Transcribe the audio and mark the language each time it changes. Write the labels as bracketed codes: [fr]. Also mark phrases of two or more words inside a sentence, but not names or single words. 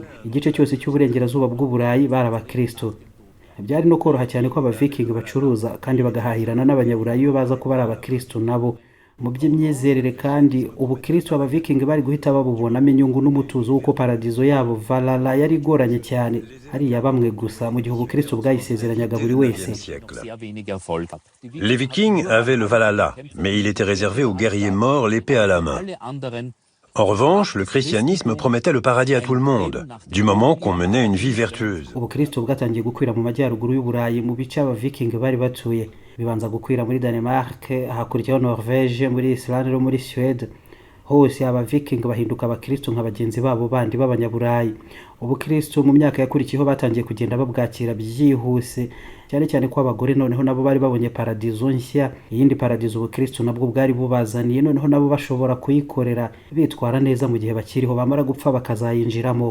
[rw] Igice cyose cy'uburengerazuba bw'Uburayi bari Abakristo. Byari no koroha cyane ko Abaviking bacuruza kandi bagahahirana n'Abanyaburayi iyo baza kuba ari Abakristo nabo. Mu by'imyizerere kandi Ubukristo Abaviking bari guhita babubonamo inyungu n'umutuzo w'uko paradizo yabo Valhalla yari igoranye cyane, hariya bamwe gusa, mu gihe Ubukristo bwayisezeranyaga buri wese. [fr] Les Vikings avaient le Valhalla, mais il était réservé aux guerriers morts l'épée à la main. En revanche, le christianisme promettait le paradis à tout le monde, du moment qu'on menait une vie vertueuse. [rw] Ubukristo bwatangiye gukwira mu majyaruguru y'Uburayi mu bice Abaviking bari batuye. Bibanza gukwira muri Denmark, hakurikiraho Norvège, muri Islande no muri Suède. Hose Abaviking bahinduka Abakristo nka bagenzi babo bandi b'Abanyaburayi. Ubukristo mu myaka yakurikiyeho batangiye kugenda babwakira byihuse, cyane cyane ko abagore noneho nabo bari babonye paradizo nshya, iyindi paradizo Ubukristo nabwo bwari bubazaniye, noneho nabo bashobora kuyikorera bitwara neza mu gihe bakiriho, bamara gupfa bakazayinjiramo.